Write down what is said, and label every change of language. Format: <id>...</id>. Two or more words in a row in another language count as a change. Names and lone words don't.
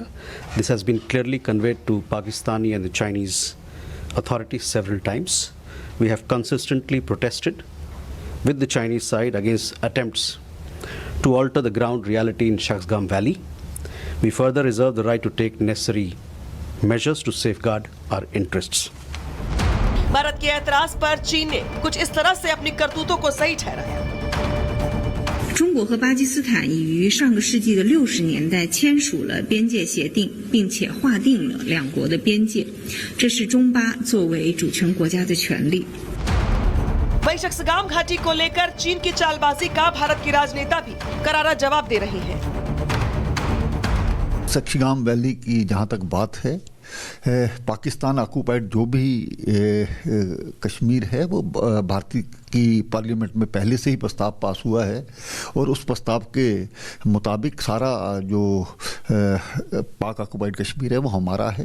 <en>This has been clearly conveyed to Pakistani and the Chinese authorities several times. We have consistently protested with the Chinese side against attempts to alter the ground reality in Shaksgam Valley. We further reserve the right to take necessary measures to safeguard our interests.</en> <hi>भारत के ऐतराज पर चीन ने कुछ इस तरह से अपनी करतूतों को सही ठहराया।</hi> <zh>中国和巴基斯坦已于上个世纪的60年代签署了边界协定，并且划定了两国的边界，这是中巴作为主权国家的权利。</zh> <hi>वहीं शक्सगाम घाटी को लेकर चीन की चालबाजी का भारत के राजनेता भी करारा जवाब दे रहे हैं। शक्सगाम वैली की जहाँ तक बात है, पाकिस्तान ऑक्युपाइड जो भी कश्मीर है वो भारतीय की पार्लियामेंट में पहले से ही प्रस्ताव पास हुआ है और उस प्रस्ताव के मुताबिक सारा जो पाक ऑक्युपाइड कश्मीर है वो हमारा है।</hi>